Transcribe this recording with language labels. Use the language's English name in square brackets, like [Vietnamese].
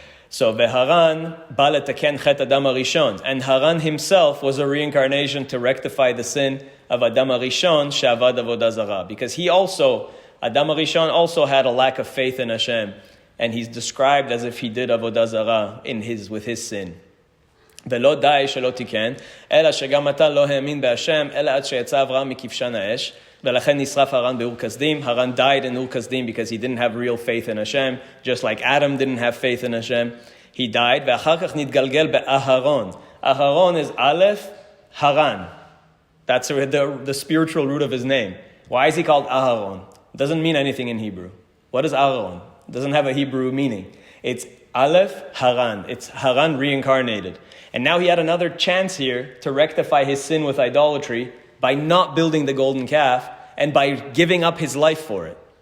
[English] So Haran [Hebrew] ba letaken chet [English] Adam harishon, and Haran himself was a reincarnation to rectify the sin of Adam harishon [Hebrew] she'avad avodah zarah, [English] because Adam harishon also had a lack of faith in Hashem, and he's described as if he did avodah zarah with his sin. [Hebrew] ולא די שלא תיקן, אלא שגם אתה לא האמין בהשם, אלא עד שיצא אברהם מכבשן האש, ולכן נשרף הרן באור כסדים. [English] Haran died in Ur Kasdim because he didn't have real faith in Hashem, just like Adam didn't have faith in Hashem. He died, [Hebrew] ואחר כך נתגלגל באהרון. [English] Aharon is Aleph, Haran. That's the spiritual root of his name. Why is he called Aharon? It doesn't mean anything in Hebrew. What is Aharon? It doesn't have a Hebrew meaning. It's Aleph, Haran. It's Haran reincarnated. And now he had another chance here to rectify his sin with idolatry by not building the golden calf and by giving up his life for it.